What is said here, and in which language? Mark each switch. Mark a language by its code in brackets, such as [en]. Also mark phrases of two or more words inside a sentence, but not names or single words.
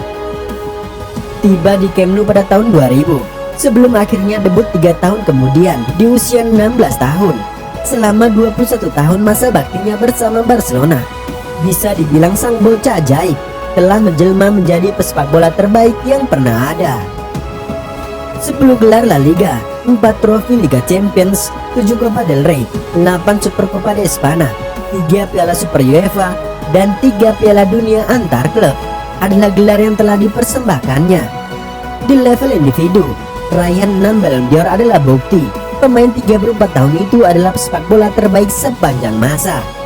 [id] Tiba di Camp Nou pada tahun 2000 sebelum akhirnya debut 3 tahun kemudian di usia 16 tahun. Selama 21 tahun masa baktinya bersama Barcelona, bisa dibilang sang bocah ajaib telah menjelma menjadi pesepak bola terbaik yang pernah ada. 10 gelar La Liga, 4 trofi Liga Champions, 7 Copa del Rey, 8 Supercopa de España, 3 Piala Super UEFA, dan 3 Piala Dunia antar klub adalah gelar yang telah dipersembahkannya. Di level individu, raihan 6 Ballon d'Or adalah bukti pemain 34 tahun itu adalah pesepak bola terbaik sepanjang masa.